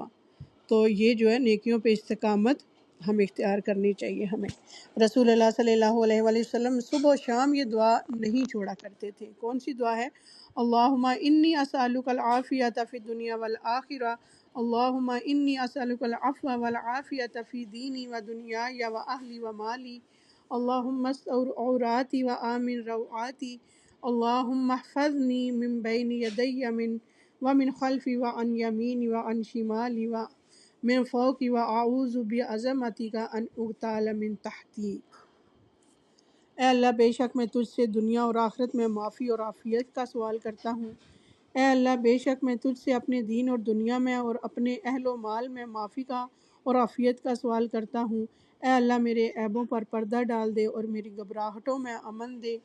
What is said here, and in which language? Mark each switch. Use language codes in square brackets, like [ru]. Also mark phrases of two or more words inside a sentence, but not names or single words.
[ur] تو یہ جو ہے نیکیوں پہ استقامت ہم اختیار کرنی چاہیے ہمیں۔ رسول اللہ صلی اللہ علیہ وآلہ وسلم صبح و شام یہ دعا نہیں چھوڑا کرتے تھے۔ [ar] کون سی دعا ہے؟ اللہم انی اسألک العافیۃ فی الدنیا والآخرہ، اللہم انی اسألک العفو والعافیۃ فی دینی و دنیای و اہلی و مالی، اللہم استر عوراتی و آمن روعاتی، اللہم احفظنی من بین یدی ومن خلفی وعن یمینی وعن شمالی ومن فوقی واعوذ بعظمتک ان اغتال من تحتی۔ [ur] اے اللہ، بے شک میں تجھ سے دنیا اور آخرت میں معافی اور عافیت کا سوال کرتا ہوں۔ اے اللہ، بے شک میں تجھ سے اپنے دین اور دنیا میں اور اپنے اہل و مال میں معافی کا اور عافیت کا سوال کرتا ہوں۔ اے اللہ، میرے عیبوں پر پردہ ڈال دے اور میری گھبراہٹوں میں امن دے۔